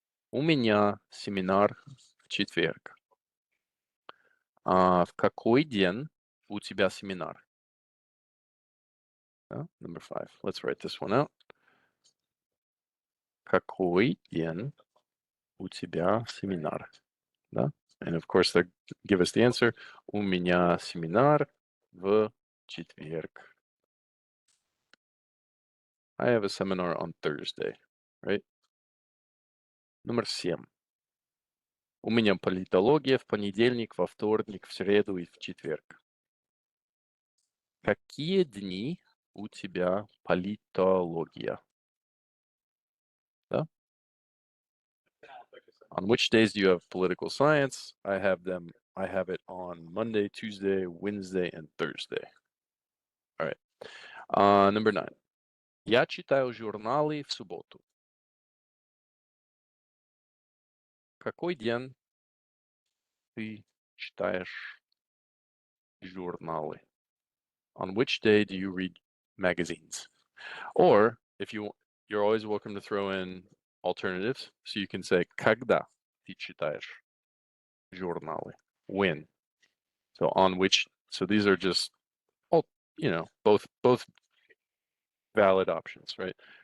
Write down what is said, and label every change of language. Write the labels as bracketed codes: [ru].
[ru] У меня семинар в четверг. В какой день у тебя семинар? [en] Number 5. Let's write this one out. [ru] Какой день у тебя семинар? Да? [en] And of course, they give us the answer. [ru] У меня семинар в четверг. [en] I have a seminar on Thursday, right? [ru] Номер 7. У меня политология в понедельник, во вторник, в среду и в четверг. Какие дни у тебя политология? Да? [en] On which days do you have political science? I have it on Monday, Tuesday, Wednesday, and Thursday. All right. Number 9. [ru] Я читаю журналы в субботу. Какой день ты читаешь журналы? [en] On which day do you read magazines? Or if you're always welcome to throw in alternatives. So you can say [ru] когда ты читаешь журналы? [en] When? So on which? So these are just all, both valid options, right?